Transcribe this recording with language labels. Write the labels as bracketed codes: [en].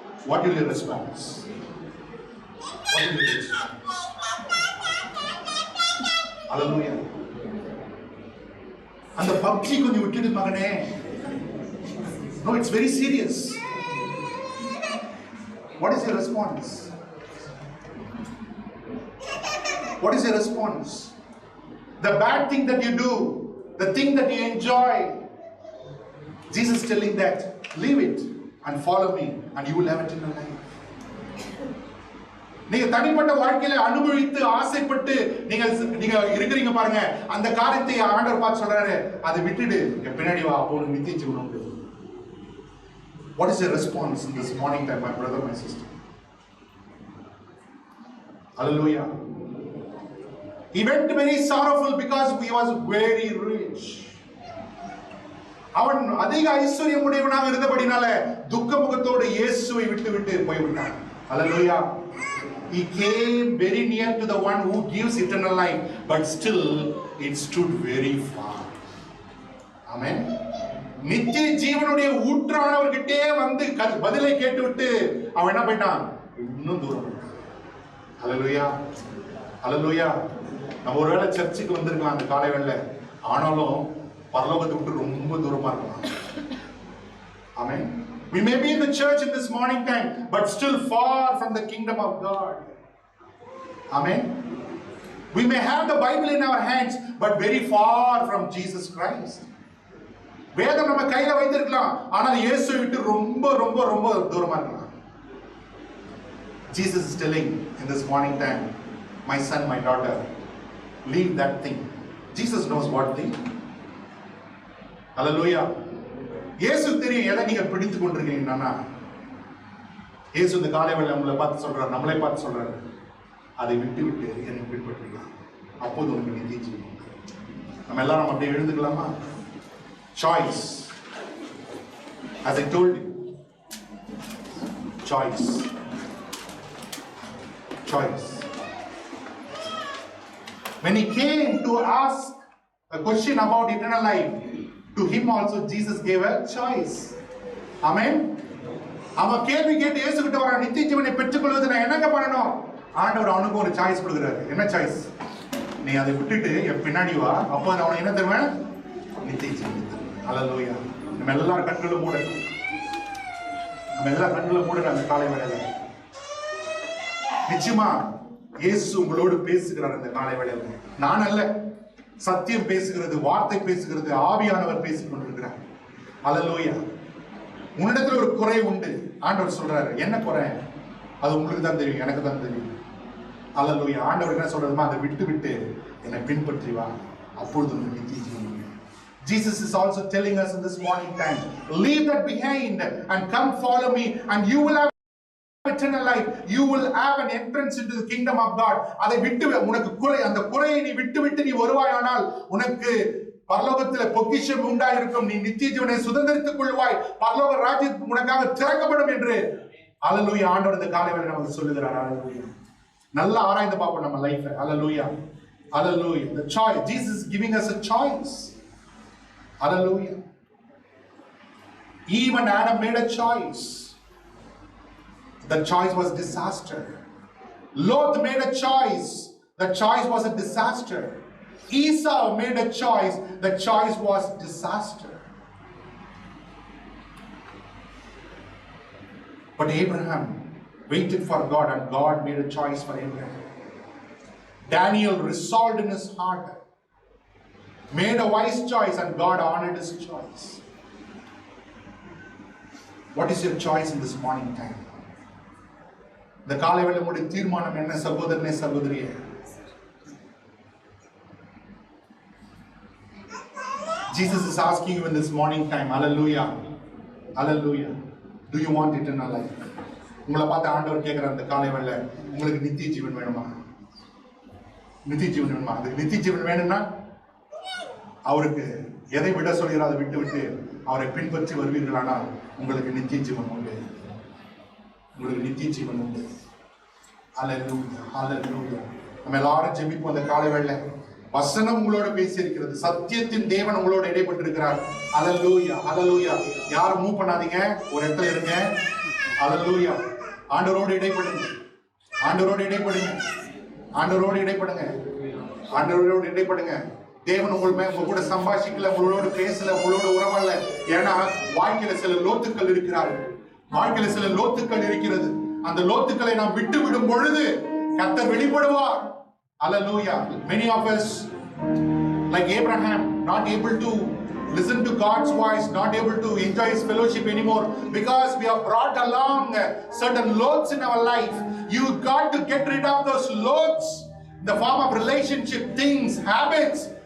[en] What will your response? What will your response? Hallelujah. [ta] அந்த PUBG கொஞ்சம் விட்டுடு மகனே. [en] No, it's very serious. What is your response? What is your response? The bad thing that you do, the thing that you enjoy, Jesus is telling that, leave it and follow me and you will have eternal life. [ta] நீங்க தனிப்பட்ட வாழ்க்கையில அனுபவித்து ஆசைப்பட்டு நீங்க இருக்கிறீங்க பாருங்க, அந்த காரியத்தை ஆண்டவர் பார்த்து சொல்றாரு, அதை விட்டுடு, பின்னாடி வா, அப்போ உனக்கு நித்திய ஜீவன் உண்டு. [en] What is your response in this morning time, my brother, my sister? Hallelujah. He went very sorrowful because he was very rich. [ta] அவன் அதிக ஐஸ்வர்யம் உடையவனாக இருந்தபடினால துக்க முகத்தோடு இயேசுவை விட்டு போய்விட்டான். [en] Hallelujah. He came very near to the one who gives eternal life, but still it stood very far. Amen. [ta] நித்திய ஜீவனுடைய ஊற்றானவர்கிட்டே வந்து பதிலை கேட்டுவிட்டு அவன் என்ன போயிட்டான்? இன்னும் தூரம் போயிட்டான். Hallelujah. Hallelujah. நம்ம ஒருவேளை சர்ச்சுக்கு வந்திருக்கலாம் அந்த காலை வேளை, ஆனாலும் பரலோகத்தை விட்டு ரொம்ப தூரமா இருக்கலாம். [en] Amen. We may be in the church in this morning time, but still far from the kingdom of God. Amen. We may have the Bible in our hands, but very far from Jesus Christ. [ta] வேதம் நம்ம கையில வைத்திருக்கலாம், ஆனால் இயேசுவை விட்டு ரொம்ப ரொம்ப ரொம்ப தூரமா இருக்கலாம். [en] Jesus is telling in this morning time, my son, my daughter, leave that thing. Jesus knows what thing. Hallelujah. [ta] இயேசு தெரியும் எதை நீங்க பிடித்து கொண்டிருக்கீங்கன்னா. இயேசு இந்த காலை வேளை நம்மளை பார்த்து சொல்றாரு, நம்மளை பார்த்து சொல்றாரு, அதை விட்டு என்னை பின்பற்றுகிறான், அப்போது உனக்கு நித்திய ஜீவன். நம்ம எல்லாரும் அப்படியே எழுந்துக்கலாமா? [en] Choice. As I told you, choice. Choice. When he came to ask a question about eternal life, to him also Jesus gave a choice. Amen. [ta] அவன் கேள்வி கேட்டு இயேசு கிட்ட வர, நித்திய ஜீவனை பெற்றுக்கொள்வது நான் என்னங்க பண்ணணும்? ஆண்டவர் அவனுக்கு ஒரு சாய்ஸ் கொடுக்குறாரு. என்ன சாய்ஸ்? நீ அதை விட்டுட்டு என் பின்னாடி வா, அப்போ அவனை என்ன தருவேன்? நித்திய ஜீவன். ஹல்லேலூயா. நம்ம எல்லாரும் கண்களும் மூடணும். நம்ம எல்லா கண்களும் மூடணும் அந்த காலை வேளையில. நிச்சயமா இயேசு உங்களோடு பேசுகிறார் இந்த காலை வேளையில. நான் அல்ல, சத்தியம் பேசுகிறது, வார்த்தை பேசுகிறது, ஆவியானவர் பேசிக் கொண்டிருக்கிறார். ஹல்லேலூயா. உன்னிடத்துல ஒரு குறை உண்டு, ஆண்டவர் சொல்றாரு. என்ன குறை? அது உங்களுக்கு தான் தெரியும், எனக்கு தான் தெரியும். ஹல்லேலூயா. ஆண்டவர் என்ன சொல்றதுமா, அதை விட்டு என்னை பின்பற்றி வா, அப்பொழுது உங்களுக்கு நித்திய ஜீவன். [en] Jesus is also telling us in this morning time, leave that behind and come follow me and you will have eternal life. You will have an entrance into the kingdom of God. [ta] அதை விட்டு உனக்கு குறை, அந்த குறையை நீ விட்டு நீ வருவாயானால் உனக்கு பரலோகத்திலே பொக்கிஷம் உண்டாயிருக்கும். நீ நித்திய ஜீவனை சுதந்திரித்துக் கொள்வாய். பரலோக ராஜ்யம் உனக்காக திறக்கப்படும் என்று ஹல்லேலூயா ஆண்டவர் இந்த காலை வேளையில நமக்கு சொல்லுகிறார். ஹல்லேலூயா. நல்லா ஆராய்ந்து பார்ப்போம் நம்ம லைஃபை. ஹல்லேலூயா. Hallelujah. [en] The choice. Jesus is giving us a choice. Hallelujah. Eve and Adam made a choice. The choice was disaster. Lot made a choice. The choice was a disaster. Esau made a choice. The choice was disaster. But Abraham waited for God and God made a choice for Abraham. Daniel resolved in his heart, made a wise choice and God honored his choice. What is your choice in this morning time? [ta] இந்த காலை வேளை உங்களுடைய தீர்மானம் என்ன சகோதரனே, சகோதரியே? [en] Jesus is asking you in this morning time, hallelujah, hallelujah, do you want eternal life? [ta] உங்களை பார்த்து ஆண்டவர் கேட்கிற அந்த காலை வேளை, உங்களுக்கு நித்திய ஜீவன் வேணுமா? நித்திய ஜீவன் வேணுமா? அது நித்திய ஜீவன் வேணும்னா அவருக்கு எதை விட சொல்கிறார் அதை விட்டு விட்டு அவரை பின்பற்றி வருவீர்களானால் உங்களுக்கு நித்திய ஜீவன் உண்டு. உங்களுக்கு நித்திய ஜீவன் உண்டு. ஹல்லேலூயா, ஹல்லேலூயா. நம்ம எல்லாரும் ஜெபிப்போம் அந்த காலை வேளை. வசனம் உங்களோட பேசி இருக்கிறது. சத்தியத்தின் தேவன் உங்களோட இடைப்பட்டிருக்கிறார். ஹல்லேலூயா, ஹல்லேலூயா. யாரும் மூவ் பண்ணாதீங்க, ஒரு இடத்துல இருங்க. ஹல்லேலூயா. ஆண்டவரோடு இடைப்படுங்க, ஆண்டவரோடு இடைப்படுங்க, ஆண்டவரோடு இடைப்படுங்க, ஆண்டவரோடு இடைப்படுங்க. தேவன் உங்க கூட சம்பாஷிக்கல, உங்களோட பேசல, உங்களோட உறவாடல. ஏன்னா வாழ்க்கையில சில லோத்துக்கள் இருக்கிறார்கள், வாழ்க்கையில சில லோத்துக்கள் இருக்கிறது. அந்த லோத்துக்களை நாம் விட்டு விடும் பொழுது கர்த்தர் வெளிப்படுவார். [en] Hallelujah. Many of us, like Abraham, not able to listen to God's voice, not able to enjoy His fellowship anymore because we have brought along certain loads in our life. You got to get rid of those loads, the form of relationship, things, habits.